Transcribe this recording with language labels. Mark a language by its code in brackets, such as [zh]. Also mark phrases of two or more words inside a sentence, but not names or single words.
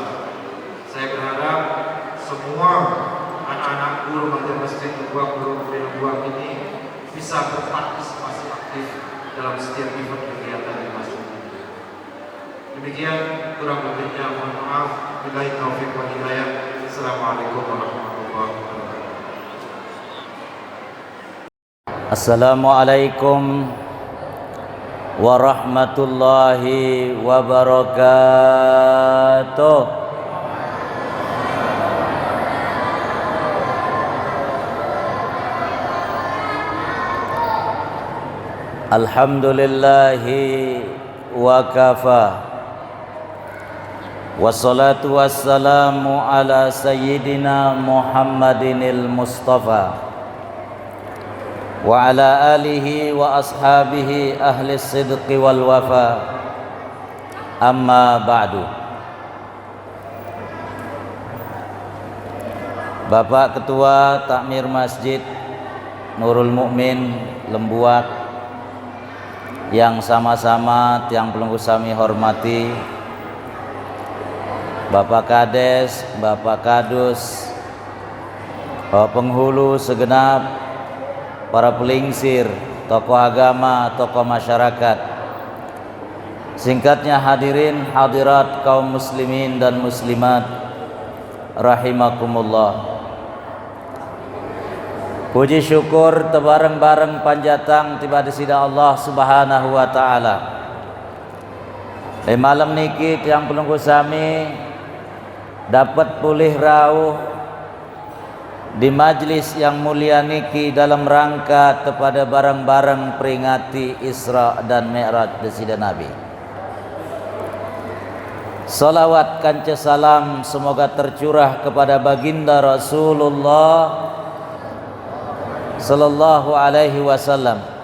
[id] Saya berharap semua anak-anak guru remaja Masjid Nurul Mu'min Nubuwah ini bisa berpartisipasi aktif dalam setiap event kegiatan di masjid ini. Demikian kurang lebihnya, mohon maaf. [ar] بالله التوفيق والهداية. السلام عليكم ورحمة الله وبركاته. السلام عليكم ورحمة الله وبركاته. الحمد لله وكفى. والصلاة والسلام على سيدنا محمد المصطفى وعلى آله وأصحابه أهل الصدق والوفاء. أما بعد. [id] Bapak Ketua Takmir Masjid Nurul Mu'min Lembuak, yang sama-sama [sas] tiang pelunggu sami [id] hormati, Bapak Kades, Bapak Kadus, Bapak penghulu segenap, para pelingsir, tokoh agama, tokoh masyarakat, singkatnya hadirin hadirat kaum muslimin dan muslimat rahimakumullah. Puji syukur [sas] tebareng-bareng panjatang tiba di sida Allah [ar] سبحانه وتعالى. [id] Di malam niki [sas] tiang pelunggu sami [id] dapat [sas] pulih rauh [id] di majlis yang mulia niki dalam rangka kepada bareng-bareng peringati Isra dan Mi'raj desida Nabi. Salawat kanca salam semoga tercurah kepada baginda Rasulullah [ar] صلى الله عليه وسلم,